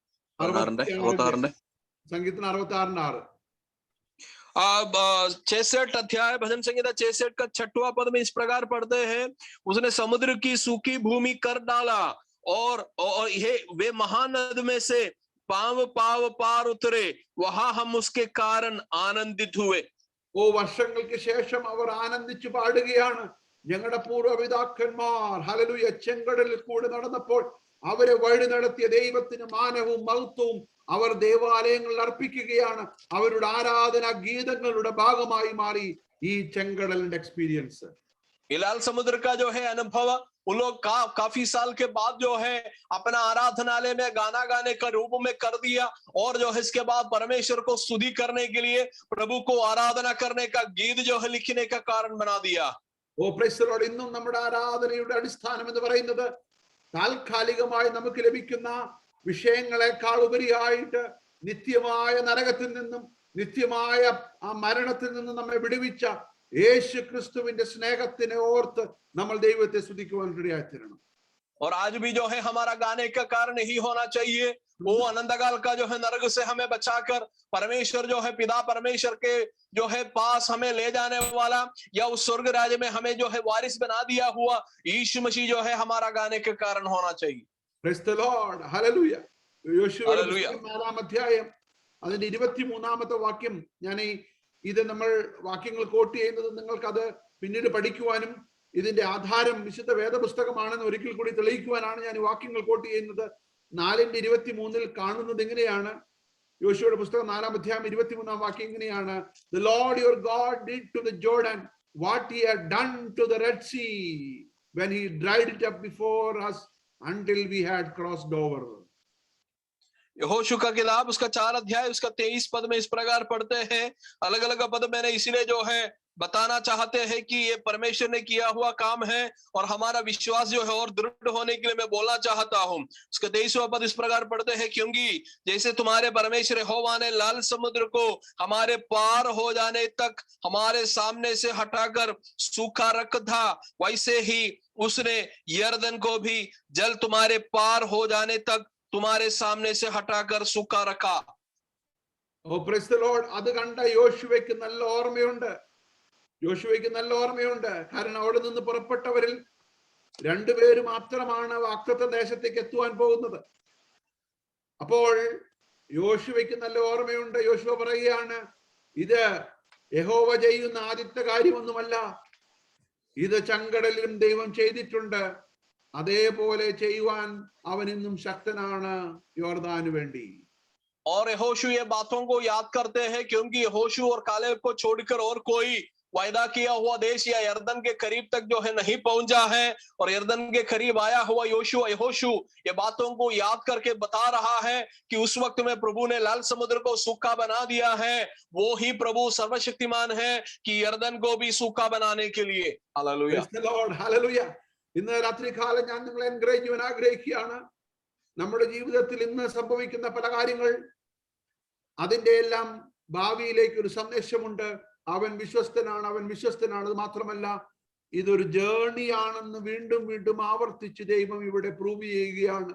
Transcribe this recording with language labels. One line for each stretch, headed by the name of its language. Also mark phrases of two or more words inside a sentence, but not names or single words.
Hindi: 66 संगीतन 66:6. अब 66 अध्याय भजन संहिता 66 का 6वां पद में इस प्रकार पढ़ते हैं, उसने समुद्र की सूखी भूमि कर डाला और ये वे महानद में से पाव पार उतरे, वहां हम उसके कारण आनंदित हुए।
Malayalam: ഓ വർഷങ്ങൾക്ക് ശേഷം അവർ ആനന്ദിച്ചു പാടുകയാണ്, ഞങ്ങളുടെ പൂർവ്വപിതാക്കന്മാർ ഹല്ലേലൂയ ചെങ്കടലിൽ കൂടെ നടന്നപ്പോൾ അവരെ വഴി നടത്തിയ ദൈവത്തിന് മാനവും മഹത്വവും അവർ ദേവാലയങ്ങളിൽ അർപ്പിക്കുകയാണ്. അവരുടെ ആരാധനാ ഗീതങ്ങളുടെ ഭാഗമായി മാറി ഈ ചെങ്കടലിന്റെ എക്സ്പീരിയൻസ്. लाल समुद्र का जो है अनुभव उन लोग काफी साल के बाद जो है अपना आराधनालय में गाना गाने का रूप में कर दिया, और जो है इसके बाद परमेश्वर को स्तुति करने के लिए, प्रभु को आराधना करने का गीत जो है लिखने का कारण बना दिया।
English: O praise the Lord.
Malayalam: ഇന്നും നമ്മുടെ ആരാധനയുടെ അടിസ്ഥാനം എന്ന് പറയുന്നത് താൽക്കാലികമായി നമുക്ക് ലഭിക്കുന്ന വിഷയങ്ങളെക്കാൾ ഉപരിയായിട്ട് നിത്യമായ നരകത്തിൽ നിന്നും നിത്യമായ ആ മരണത്തിൽ നിന്നും നമ്മെ വിടുവിച്ച യേശു ക്രിസ്തുവിന്റെ സ്നേഹത്തിനെ ഓർത്ത് നമ്മൾ ദൈവത്തെ സ്തുതിക്കുവാൻ ഇടയായിത്തീരണം.
Hindi: और आज भी जो है हमारा गाने का कारण यही होना चाहिए, वो अनंतकाल का जो है नरक से हमें बचाकर परमेश्वर जो है पिता परमेश्वर के जो है पास हमें ले जाने वाला, या उस स्वर्ग राज्य में हमें जो है वारिस बना दिया हुआ यीशु मसीह जो है हमारा गाने के कारण होना चाहिए।
English: Praise the Lord. Hallelujah.
Malayalam: യോശുവയുടെ പുസ്തകം 4-ാം അധ്യായം അതിന്റെ 23-ാമത്തെ വാക്യം, ഞാൻ ഇത് നമ്മൾ വാക്യങ്ങൾ കോട്ട് ചെയ്യുന്നത് നിങ്ങൾക്ക് അത് പിന്നീട് പഠിക്കുവാനും ഇതിന്റെ ആധാരം വിശുദ്ധ വേദപുസ്തകമാണെന്ന് ഒരിക്കൽ കൂടി തെളിയിക്കുവാനാണ് ഞാൻ ഈ വാക്യങ്ങൾ കോട്ട് ചെയ്യുന്നത്. 4:23 കാണുന്നത് ഇങ്ങനെയാണ്. യോശുവയുടെ പുസ്തകം 4-ാം അധ്യായം 23-ാം വാക്യം ഇങ്ങനെയാണ്,
English: The Lord your God did to the Jordan what he had done to the Red Sea when he dried it up before us until we had crossed over.
Hindi: यहोशू का किताब उसका 4 अध्याय उसका 23 पद में इस प्रकार पढ़ते हैं, अलग अलग पद मैंने इसीलिए जो है बताना चाहते हैं कि ये परमेश्वर ने किया हुआ काम है और हमारा विश्वास जो है और दृढ़ होने के लिए मैं बोलना चाहता हूं। उसके 23वां पद इस प्रकार पढ़ते हैं, क्योंकि जैसे तुम्हारे परमेश्वर यहोवा ने लाल समुद्र को हमारे पार हो जाने तक हमारे सामने से हटाकर सूखा रखा था, वैसे ही उसने यरदन को भी जल तुम्हारे पार हो जाने तक तुम्हारे सामने से हटाकर सूखा रखा।
English: O praise the Lord.
Malayalam: അത് കണ്ട യോശുവയ്ക്ക് നല്ല ഓർമ്മയുണ്ട്. യോശുവയ്ക്ക് നല്ല ഓർമ്മയുണ്ട്. കാരണം അവിടെ നിന്ന് പുറപ്പെട്ടവരിൽ രണ്ടുപേര് മാത്രമാണ് വാഗ്ദത്ത ദേശത്തേക്ക് എത്തുവാൻ പോകുന്നത്. അപ്പോൾ യോശുവയ്ക്ക് നല്ല ഓർമ്മയുണ്ട്. യോശുവ പറയുകയാണ്, ഇത് യഹോവ ചെയ്യുന്ന ആദ്യത്തെ കാര്യമൊന്നുമല്ല, ഇത് ചെങ്കടലിലും ദൈവം ചെയ്തിട്ടുണ്ട്, അതേപോലെ ചെയ്യുവാൻ അവൻ ഇന്നും ശക്തനാണ് യോർദാന് വേണ്ടി.
Hindi: और यहोशू ये बातों को याद करते हैं, क्योंकि यहोशू और कालेब को छोड़कर और कोई वायदा किया हुआ देश या यरदन के करीब तक जो है नहीं पहुंचा है, और यरदन के करीब आया हुआ यहोशू ये बातों को याद करके बता रहा है कि उस वक्त में प्रभु ने लाल समुद्र को सूखा बना दिया है, वो ही प्रभु सर्वशक्तिमान है कि यरदन को भी सूखा बनाने के लिए। हालेलुया,
English: Praise the Lord, hallelujah.
Malayalam: ഇന്ന് രാത്രികാലം ഞാൻ നിങ്ങളെ എൻകറേജ് ചെയ്യാൻ ആഗ്രഹിക്കുകയാണ്. നമ്മുടെ ജീവിതത്തിൽ ഇന്ന് സംഭവിക്കുന്ന പല കാര്യങ്ങൾ, അതിന്റെ എല്ലാം ഭാവിയിലേക്ക് ഒരു സന്ദേശമുണ്ട്. അവൻ വിശ്വസ്തനാണ്, അവൻ വിശ്വസ്തനാണ്. അത് മാത്രമല്ല, ഇതൊരു ജേർണിയാണെന്ന് വീണ്ടും വീണ്ടും ആവർത്തിച്ച് ദൈവം ഇവിടെ പ്രൂവ് ചെയ്യുകയാണ്.